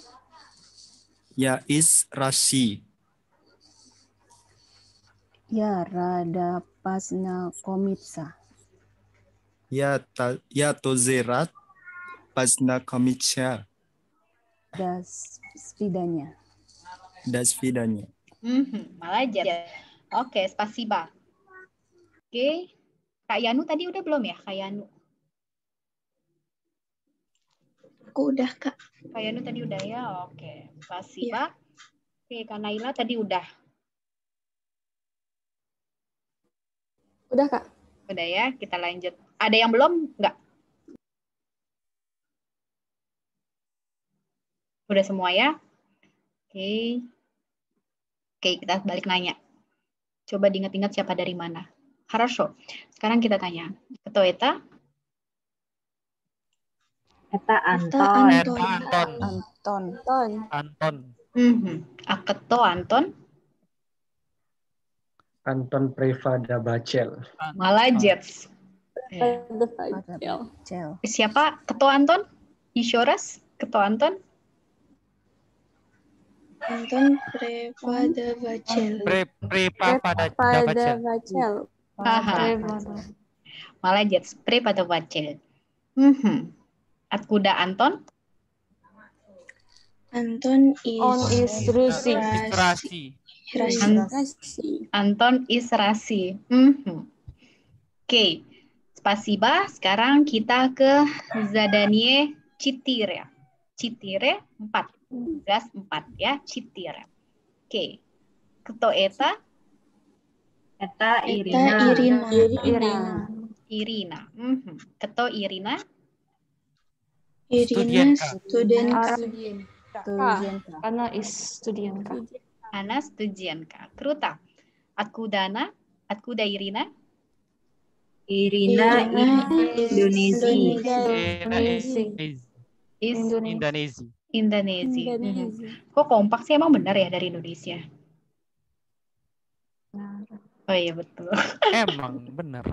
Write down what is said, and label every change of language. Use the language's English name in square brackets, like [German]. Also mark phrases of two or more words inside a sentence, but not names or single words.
[Russian] Я из России. Я рада познакомиться. Я тоже рад познакомиться. До свидания. До свидания. [Indonesian] Malajar. Oke, spasiba. Oke. Kak Yanu tadi udah belum ya, Kak Yanu? Aku udah, Kak. Kak Yanu tadi udah ya, oke. Spasiba. Oke, Kak Naila tadi udah. Udah, Kak. Udah ya, kita lanjut. Ada yang belum? Enggak? Udah semua ya? Oke. Oke, kita balik nanya. Coba diingat-ingat siapa dari mana. Хорошо. Sekarang kita tanya. [Russian] Кто это? Это Антон. Anton. Кто Anton? Anton Prevadabacel. Молодец. [Indonesian] Siapa? Ketua Anton? [Russian] Еще раз. [Indonesian] Ketua Anton? [Russian] Anton Prevadabacel. Prevadabacel. Молодец. Prevadabacel. Откуда Anton? Anton is Rasi. Антон из России. [Indonesian] Oke. Spasiba. Sekarang kita ke zadanie 4. 4 4. Gas 4 ya. 4. Oke. [Russian] Кто это? Это Ирина. Irina. Кто Irina? Ирина студентка. Она студентка. Она студентка. Круто. Откуда она? Откуда Ирина? Irina Indonesia. [Indonesian] Kok kompak sih, emang benar ya dari Indonesia? Oh iya betul. Emang benar.